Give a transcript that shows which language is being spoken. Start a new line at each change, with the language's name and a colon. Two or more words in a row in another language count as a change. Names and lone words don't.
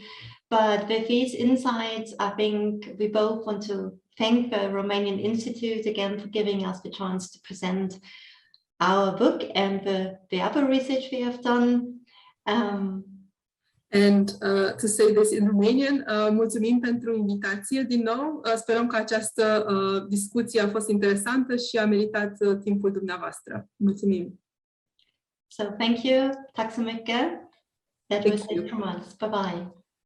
English: But with these insights, I think we both want to thank the Romanian Institute again for giving us the chance to present our book and the other research we have done. And to say this in Romanian,
Romanian: mulțumim pentru invitație din nou. Sperăm că această discuție a fost interesantă și a meritat timpul dumneavoastră. Mulțumim.
English: So thank you.
Swedish: Tack så mycket.
English: That was it from us. Bye-bye.